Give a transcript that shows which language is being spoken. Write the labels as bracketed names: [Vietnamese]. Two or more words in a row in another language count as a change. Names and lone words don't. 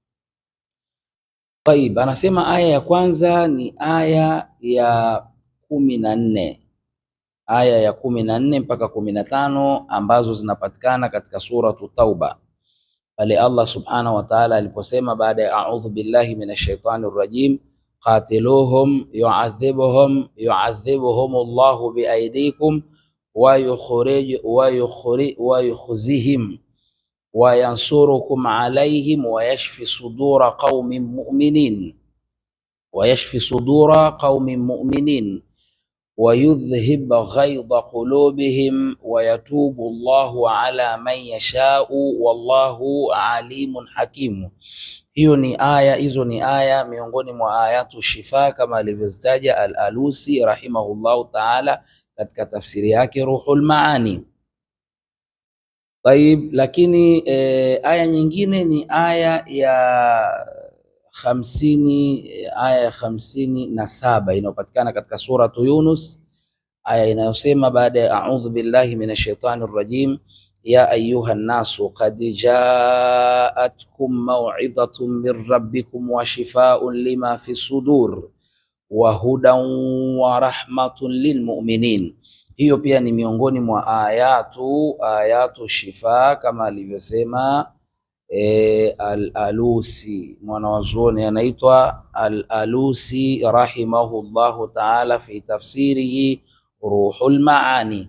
[Swahili] Taib, anasema aya ya kwanza ni aya ya 14, aya ya 14 mpaka 15 ambazo zinapatikana katika suratu Tauba, pale Allah [Arabic] سبحانه وتعالى [Swahili] aliposema baada ya [Arabic] أعوذ بالله من الشيطان الرجيم, قاتلوهم يعذبهم الله بأيديكم ويخزهم وينصركم عليهم ويشف صدور قوم مؤمنين ويذهب غيظ قلوبهم ويتوب الله على من يشاء والله عليم حكيم. [Swahili] Hiyo ni aya, hizo ni aya miongoni mwa [Arabic] آيات الشفاء [Swahili] kama alivyozitaja Al-Alusi [Arabic] رحمه الله تعالى [Swahili] katika tafsiri yake Ruhul Maani. Taib, lakini aya nyingine ni aya ya 57 inayopatikana katika suratu Yunus, aya inayosema baada ya [Arabic] أعوذ بالله من الشيطان الرجيم يا أيها الناس قد جاءتكم موعظة من ربكم وشفاء لما في الصدور وهدى ورحمة للمؤمنين. [Swahili] Hiyo pia ni miongoni mwa [Arabic] آيات الشفاء [Swahili] kama alivyosema Al-Alusi, mwanawazuoni anaitwa Al-Alusi [Arabic] رحمه الله تعالى في تفسيره [Swahili] Ruhul Maani.